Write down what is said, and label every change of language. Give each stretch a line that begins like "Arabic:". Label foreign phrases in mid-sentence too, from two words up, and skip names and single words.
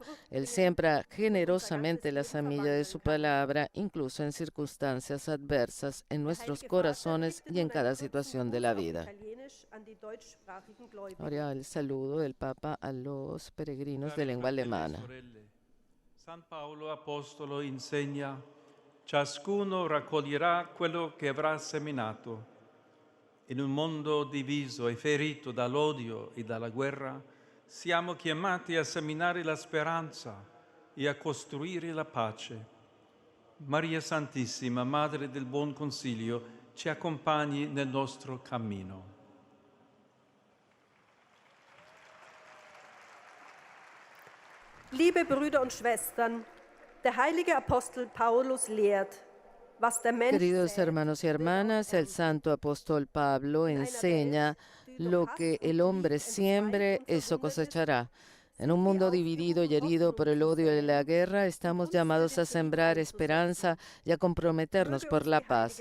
Spanish: Él siembra generosamente la semilla de su palabra, incluso en circunstancias adversas, en nuestros corazones y en cada situación de la vida. Ahora el saludo del Papa a los peregrinos de lengua alemana.
Italian: San Paolo Apostolo insegna: ciascuno raccoglierà quello che avrà seminato. In un mondo diviso e ferito dall'odio e dalla guerra, siamo chiamati a seminare la speranza e a costruire la pace. Maria Santissima, Madre del Buon Consiglio, ci accompagni nel nostro cammino.
German: Liebe Brüder und Schwestern, der heilige Apostel Paulus lehrt, was der Mensch
Spanish: Queridos hermanos y hermanas, el santo apóstol Pablo enseña lo que el hombre siembre, eso cosechará. En un mundo dividido y herido por el odio y la guerra, estamos llamados a sembrar esperanza y a comprometernos por la paz.